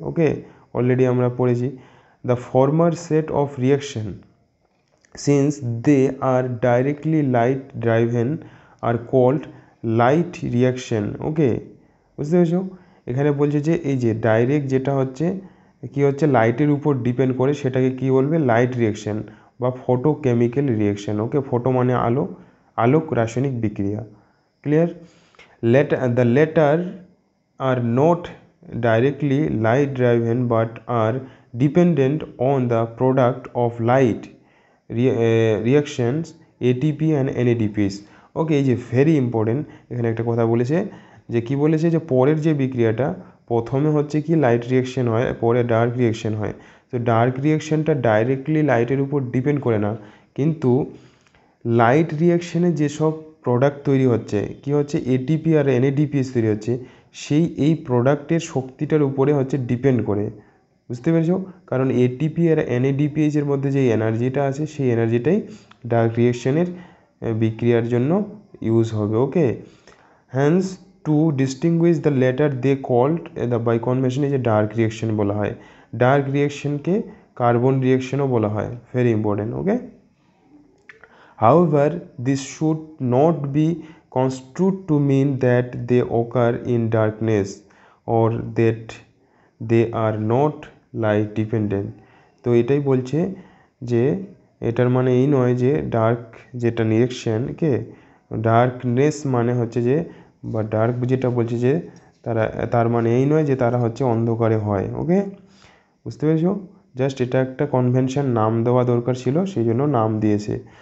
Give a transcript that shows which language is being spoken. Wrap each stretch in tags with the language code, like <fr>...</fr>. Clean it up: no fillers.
<bn>ওকে, already আমরা পড়েছি।</bn> <en>The former set of reaction since they are directly light driven are called light reaction.</en> <bn>ওকে, বুঝতে পেরেছো, এখানে বলছে যে এই যে ডাইরেক্ট যেটা হচ্ছে কি হচ্ছে, লাইটের উপর ডিপেন্ড করে, সেটাকে কি বলবে, লাইট রিয়াকশন বা ফটোকেমিক্যাল রিয়াকশন। ওকে, ফটো মানে আলো, আলোক রাসায়নিক বিক্রিয়া। Clear,</bn> <en>The latter are not directly light driven but are dependent on the product of light reactions ATP and NADPs.</en> <bn>ওকে, এই যে ভেরি ইম্পর্টেন্ট, এখানে একটা কথা বলেছে যে কি বলেছে যে পরের যে বিক্রিয়াটা প্রথমে হচ্ছে কি লাইট রিয়াকশন হয়, পরে ডার্ক রিয়াকশন হয়। তো ডার্ক রিয়াকশনটা ডাইরেক্টলি লাইটের উপর ডিপেন্ড করে না, কিন্তু লাইট রিয়াকশানে যেসব প্রোডাক্ট তৈরি হচ্ছে কি হচ্ছে এটিপি আর এনএডিপিএস তৈরি হচ্ছে, এই প্রোডাক্টের শক্তিটার উপরে হচ্ছে ডিপেন্ড করে। বুঝতে পেরেছো? কারণ এটিপি আর এনএডিপিএস এর মধ্যে যে এনার্জিটা আছে সেই এনার্জিটাই ডার্ক রিয়াকশানের বিক্রিয়ার জন্য ইউজ হবে।</bn> <en>okay, hence to distinguish the latter they called the by convention</en> <bn>যে ডার্ক রিয়াকশন বলা হয়। ডার্ক রিয়াকশনকে কার্বন রিয়াকশনও বলা হয়, very important.</bn> <en>Okay, however, this should not be construed to mean that they occur in darkness or that they are not light dependent.</en> <bn>তো এটাই বলছে যে এটার মানে এই নয় যে ডার্ক যেটা রিয়াকশনকে ডার্কনেস মানে হচ্ছে যে বা ডার্ক যেটা বলছে যে তার মানে এই নয় যে তারা হচ্ছে অন্ধকারে হয়। ওকে, বুঝতে পেরেছো? জাস্ট এটা একটা কনভেনশন নাম দেওয়া দরকার ছিল, সেই জন্য নাম দিয়েছে।</bn>